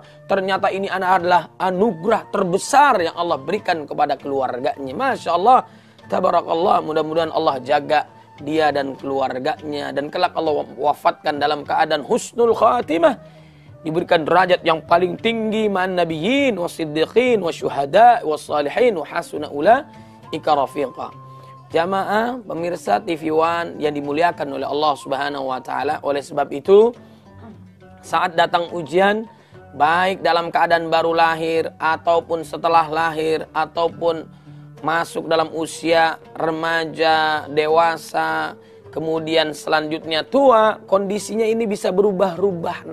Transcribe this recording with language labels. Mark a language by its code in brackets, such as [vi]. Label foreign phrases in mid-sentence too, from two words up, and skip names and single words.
[id] Ternyata ini adalah anugerah terbesar yang Allah berikan kepada keluarganya. [ar] ما شاء الله تبارك الله. [id] Mudah-mudahan Allah jaga dia dan keluarganya. Dan kelak Allah wafatkan dalam keadaan [ar] حسن الخاتمة. [id] Diberikan derajat yang paling tinggi [ar] مع النبيين, والصديقين والشهداء والصالحين وحسن أولئك رفيقا. [id] Jamaah pemirsa TV One yang dimuliakan oleh Allah [ar] سبحانه وتعالى. [id] Oleh sebab itu, saat datang ujian, baik dalam keadaan baru lahir, ataupun setelah lahir, ataupun masuk dalam usia remaja, dewasa, kemudian selanjutnya tua, kondisinya ini bisa berubah-ubah.